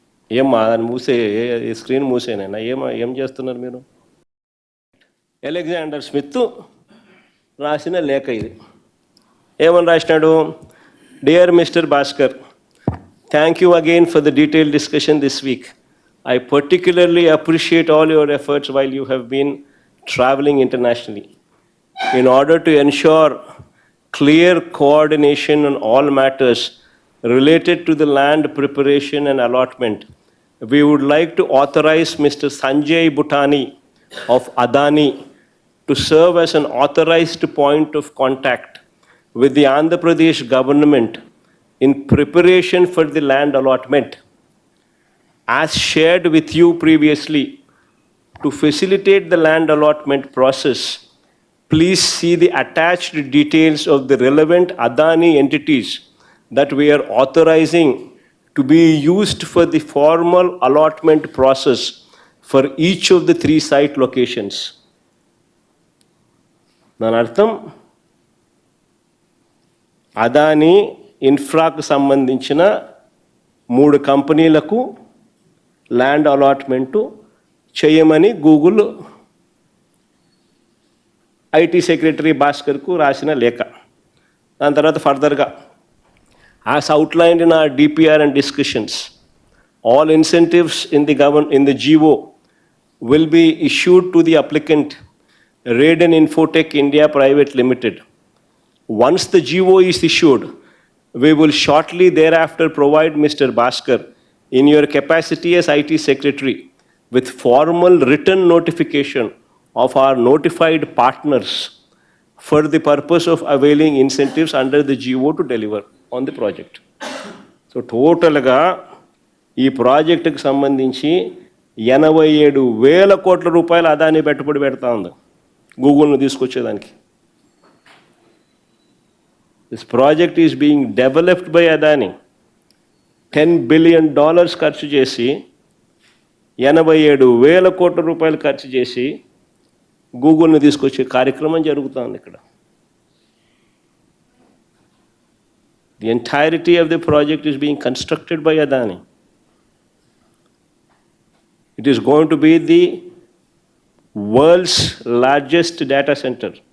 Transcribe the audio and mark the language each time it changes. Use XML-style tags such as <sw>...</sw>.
<te>ఏమ్మా దాన్ని స్క్రీన్ మూసేనైనా ఏం చేస్తున్నారు మీరు? అలెగ్జాండర్ స్మిత్ రాసిన లేఖ ఇది. ఏమని రాసినాడు?</te> <en>Dear mister Bhaskar, thank you again for the detailed discussion this week. I particularly appreciate all your efforts while you have been traveling internationally. In order to ensure clear coordination on all matters related to the land preparation and allotment, we would like to authorize Mr. Sanjay Bhutani of Adani to serve as an authorized point of contact with the Andhra Pradesh government in preparation for the land allotment. As shared with you previously, to facilitate the land allotment process, please see the attached details of the relevant Adani entities that we are authorizing to be used for the formal allotment process for each of the 3 site locations.</en> <te>దాని అర్థం అదాని ఇన్ఫ్రాకు సంబంధించిన 3 కంపెనీలకు land allotment చేయమని Google IT secretary భాస్కర్కు రాసిన లేఖ. దాని తర్వాత ఫర్దర్గా</te> <en>as outlined in our DPR and discussions, all incentives in the GO will be issued to the applicant, Raiden Infotech India Private Limited. Once the GO is issued, we will shortly thereafter provide Mr. Bhaskar, in your capacity as IT Secretary, with formal written notification of our notified partners for the purpose of availing incentives under the GO to deliver on the project.</en> <te>So టోటల్గా ఈ ప్రాజెక్టుకు సంబంధించి 87,000 కోట్ల రూపాయలు అదాని పెట్టుబడి పెడతా ఉంది గూగుల్ను తీసుకొచ్చేదానికి.</te> <en>This project is being developed by Adani.</en> <te>$10 billion ఖర్చు చేసి 87,000 కోట్ల రూపాయలు ఖర్చు చేసి గూగుల్ను తీసుకొచ్చే కార్యక్రమం జరుగుతుంది ఇక్కడ.</te> <en>The entirety of the project is being constructed by Adani. It is going to be the world's largest data center.</en>